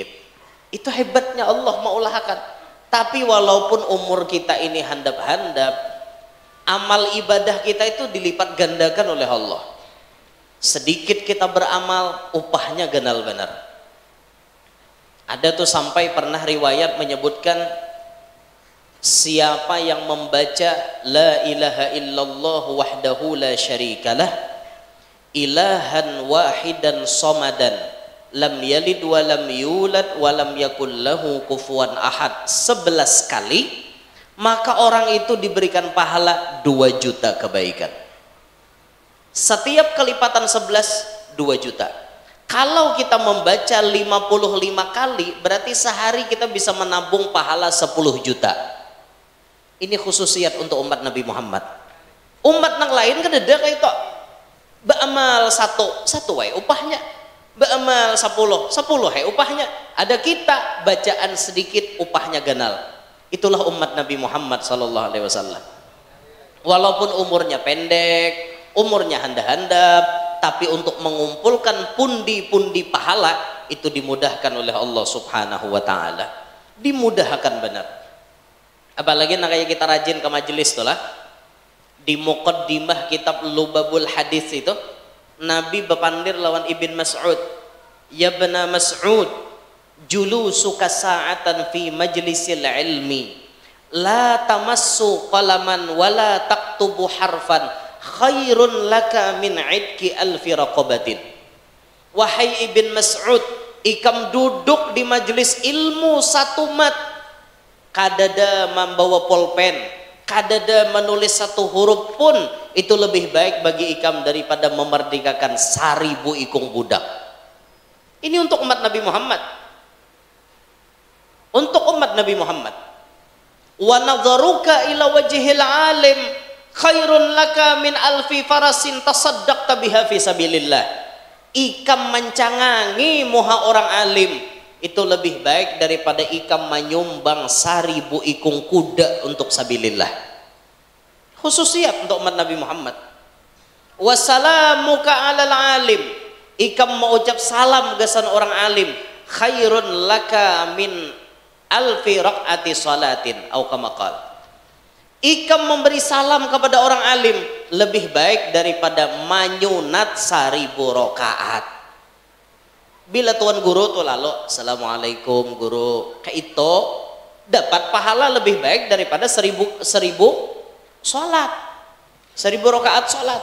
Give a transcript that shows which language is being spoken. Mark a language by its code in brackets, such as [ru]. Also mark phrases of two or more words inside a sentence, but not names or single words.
[bjn] Itu hebatnya Allah maulahkan. Tapi walaupun umur kita ini handap-handap, amal ibadah kita itu dilipat gandakan oleh Allah. Sedikit kita beramal, upahnya ganal benar. Ada tuh sampai pernah riwayat menyebutkan siapa yang membaca [ar] لا إله إلا الله وحده لا شريك له إلها واحدا صمدا لم يلد ولم يولد ولم يكن له كفوا أحد [bjn] 11 kali, maka orang itu diberikan pahala 2 juta kebaikan. Setiap kelipatan 11 2 juta. Kalau kita membaca 55 kali, berarti sehari kita bisa menabung pahala 10 juta. Ini khususiat untuk umat Nabi Muhammad. Umat yang lain kan ada kayak itu. Beramal satu wae upahnya. Beramal 10 wae upahnya. Ada kita bacaan sedikit upahnya ganal. Itulah umat Nabi Muhammad [ar] صلى الله عليه وسلم. [bjn] Walaupun umurnya pendek, umurnya handap-handap, tapi untuk mengumpulkan pundi-pundi pahala itu dimudahkan oleh Allah [ar] سبحانه وتعالى. [bjn] Dimudahkan benar. Apalagi kayak kita rajin ke majelis tuh lah. Di muqaddimah kitab Lubabul Hadis itu Nabi bepandir lawan Ibn Mas'ud. [ar] يا ابن مسعود جلوسك ساعة في مجلس العلم لا تمس قلما ولا تكتب حرفا خير لك من عتق ألف رقبة. [bjn] Wahai Ibn Mas'ud, ikam duduk di majelis ilmu satu mat, kadada membawa pulpen, kadada menulis satu huruf pun, itu lebih baik bagi ikam daripada memerdekakan 1000 ikung budak. Ini untuk umat Nabi Muhammad. Untuk umat Nabi Muhammad. [ar] ونظرك إلى وجه العالم خير لك من ألف فرس تصدقت بها في سبيل الله. [bjn] Ikam mencangangi muha orang alim itu lebih baik daripada ikam menyumbang 1000 ikung kuda untuk sabilillah. Khususiat untuk umat Nabi Muhammad. [ar] وسلامك على العالم, [bjn] ikam mengucap salam gasan orang alim [ar] خير لك من ألف ركعة صلاة أو كما قال. [bjn] Ikam memberi salam kepada orang alim lebih baik daripada manyunat 1000 rakaat. Bila tuan guru tuh lalu assalamualaikum guru, kayak itu dapat pahala lebih baik daripada 1000 sholat, 1000 rakaat sholat.